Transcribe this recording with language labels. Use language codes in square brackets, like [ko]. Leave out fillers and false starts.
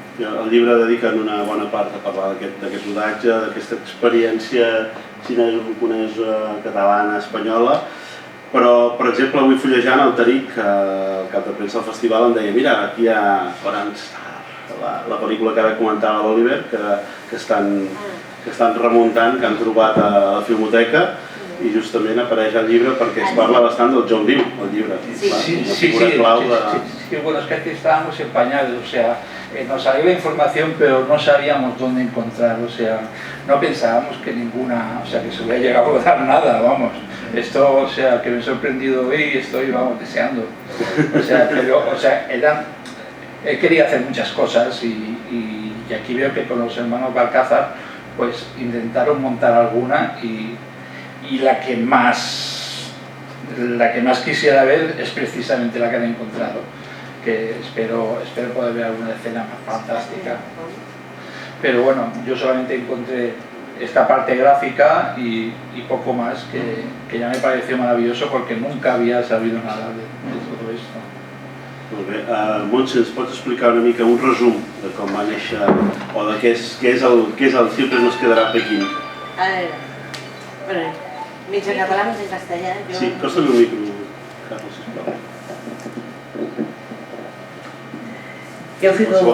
[ca] El llibre dedica una bona part a parlar d'aquest rodatge, d'aquesta experiència xinesa, catalana, espanyola, però, per exemple, avui fullejant el Tariq, el cap de premsa del festival, em deia mira, aquí hi ha Orange Star, la pel·lícula que ara comentava l'Oliver, que estan remuntant, que han trobat a la Filmoteca, i justament apareix al llibre perquè es parla bastant del John Liu, el llibre. [es] Sí, bueno, es que aquí estábamos empañados, o sea, nos salió la información pero no sabíamos dónde encontrar, o sea, no pensábamos que ninguna, o sea, que se hubiera llegado a dar nada, vamos. Esto, o sea, que me he sorprendido hoy y estoy, vamos, deseando. O sea, pero, o sea, él quería hacer muchas cosas y aquí veo que con los hermanos Balcázar, pues intentaron montar alguna y la que más quisiera ver es precisamente la que han encontrado, que espero poder ver alguna escena más fantástica. Pero bueno, yo solamente encontré esta parte gráfica y poco más, que ya me pareció maravilloso porque nunca había sabido nada de todo esto. [ca] Molt bé. Montse, ens pots explicar una mica un resum de com va néixer o de què és el Siempre nos quedará Pekín? A veure, bueno, mig en català, mig en castellà. Sí, costa-li un micro, Carlos, sisplau. Jo fico...